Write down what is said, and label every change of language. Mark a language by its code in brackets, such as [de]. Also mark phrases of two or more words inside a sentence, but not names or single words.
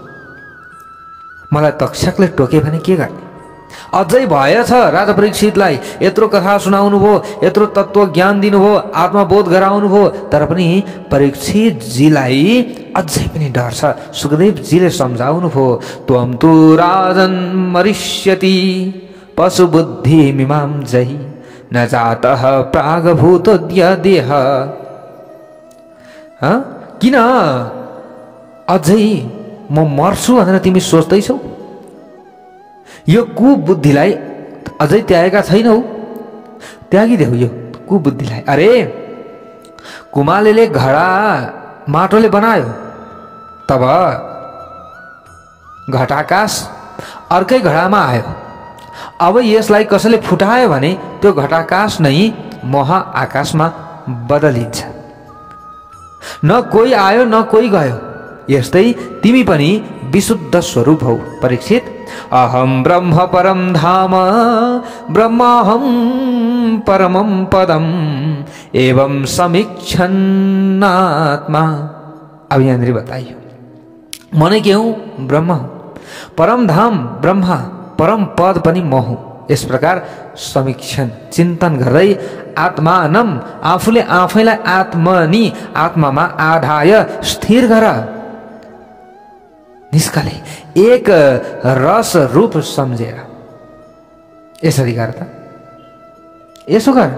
[ne] मलाई तक्षकले टोके भने के गर्ने? अझै भएछ राजा परीक्षितलाई। यत्रो कथा सुनाउनु भयो, यत्रो तत्त्व ज्ञान दिनुभयो, आत्मबोध गराउनु भयो, तर पनि परीक्षितजीलाई अझै पनि डर छ। सुखदेवजीले सम्झाउनु भयो, [sa] त्वं तु राजन् मरिष्यति पशुबुद्धि मिमां जहि न जातः प्रागभूतोऽद्य देह। [ne] किन अझै म मर्छु भनेर तिमी सोच्दैछौ? यो कुबुद्धिलाई अझै त्यागेका छैनौ? त्यागिदेऊ यो कुबुद्धिलाई। अरे कुमालेले घडा माटोले बनायो, तब घटाकाश अर्कै घडामा आयो। अब यसलाई कसैले फुटायो भने त्यो घटाकाश नै महाआकाशमा बदलिन्छ। न कोही आयो न कोही गयो। यस्तै तिमी पनि विशुद्ध स्वरूप हौ परीक्षित। [sa] अहम ब्रह्म परम धाम ब्रह्माहम परमं पदम एवं समीक्षन्नात्मा। [ne] अब यहाँनिर बताइयो म नै के हुँ? ब्रह्म, परम धाम ब्रह्मा, परम पद पनि म हुँ। यस प्रकार समीक्षण चिन्तन गर्दै आत्मानम आफूले आफैलाई आत्मनि आत्मामा आधाय स्थिर गर, निस्कले एक रस रूप सम्झेर यसरी गर त, यसो गर।